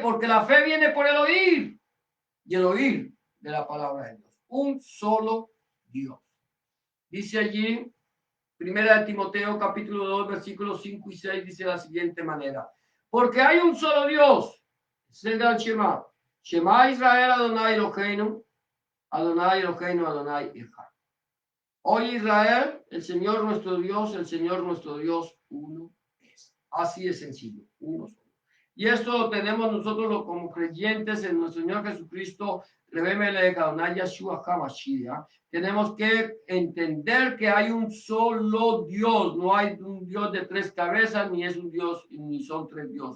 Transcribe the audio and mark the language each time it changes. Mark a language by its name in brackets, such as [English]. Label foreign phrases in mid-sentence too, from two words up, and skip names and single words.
[Spanish] Porque la fe viene por el oír y el oír de la palabra de Dios. Un solo Dios. Dice allí, Primera de Timoteo, capítulo 2, versículos 5 y 6, dice de la siguiente manera. Porque hay un solo Dios, es el gran Shema. [Hebrew] שמע ישראל, אדוני אלוהינו, אדוני אלוהינו, אדוני אחד. [Spanish] Oye Israel, el Señor nuestro Dios, uno es. Así de sencillo, uno solo. Y esto lo tenemos nosotros como creyentes en nuestro Señor Jesucristo. Tenemos que entender que hay un solo Dios, no hay un Dios de tres cabezas, ni es un Dios, ni son tres dioses.